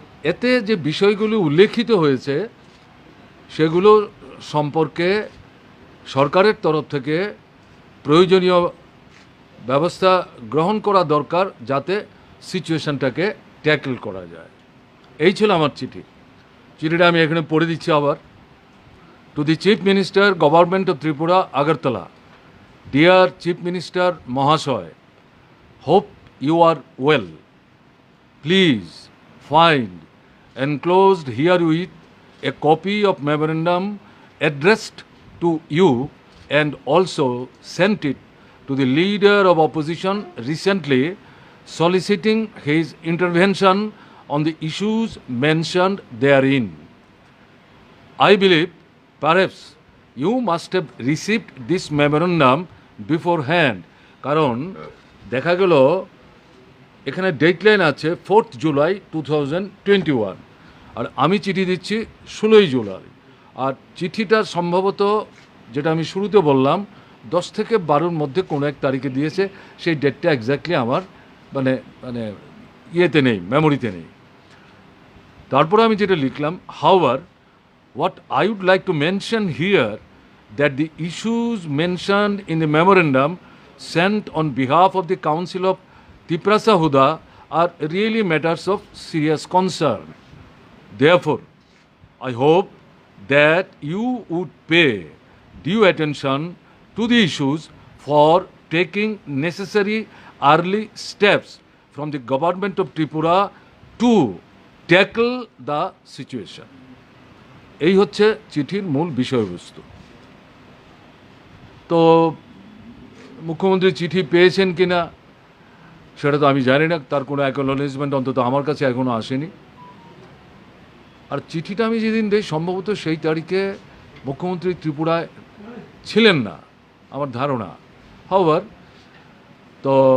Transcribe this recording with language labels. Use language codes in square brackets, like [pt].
[bn] এতে যে বিষয়গুলো উল্লেখিত হয়েছে সেগুলো সম্পর্কে সরকারের তরফ থেকে প্রয়োজনীয় ব্যবস্থা গ্রহণ করা দরকার যাতে সিচুয়েশনটাকে ট্যাকল করা যায়। এই ছিল আমার চিঠি। চিঠিটা আমি এখানে পড়ে দিচ্ছি আবার। [en] To the chief minister, government of Tripura, Agartala. Dear chief minister মহাশয়, hope you are well. Please find enclosed herewith a copy of memorandum addressed to you and also sent it to the leader of opposition recently, soliciting his intervention on the issues mentioned therein. I believe perhaps you must have received this memorandum beforehand, [bn] কারণ দেখা গেল এখানে deadline আছে 4 জুলাই 2021, আর আমি চিঠি দিচ্ছি 16ই জুলাই। আর চিঠিটা সম্ভবত, যেটা আমি শুরুতে বললাম, 10 থেকে 12-র মধ্যে কোনো এক তারিখে দিয়েছে। সেই ডেটটা এক্স্যাক্টলি আমার মানে ইয়েতে নেই, মেমোরিতে নেই। তারপরে আমি যেটা লিখলাম, হাউয়ার [en] what I would like to mention here that the issues mentioned in the memorandum sent on behalf of the Council of Tiprasa Huda are really matters of serious concern. Therefore, I hope that you would pay due attention to the issues for taking necessary early steps from the government of Tripura to tackle the situation. [bn] এই হচ্ছে চিঠির মূল বিষয়বস্তু। তো মুখ্যমন্ত্রী চিঠি পেয়েছেন কিনা সেটা তো আমি জানি না, তার কোনো অ্যাকনোলেজমেন্ট অন্তত আমার কাছে এখনও আসেনি। আর চিঠিটা আমি যেদিন দিই সম্ভবত সেই তারিখে মুখ্যমন্ত্রী ত্রিপুরায় ছিলেন না আমার ধারণা। হাওয়ার তো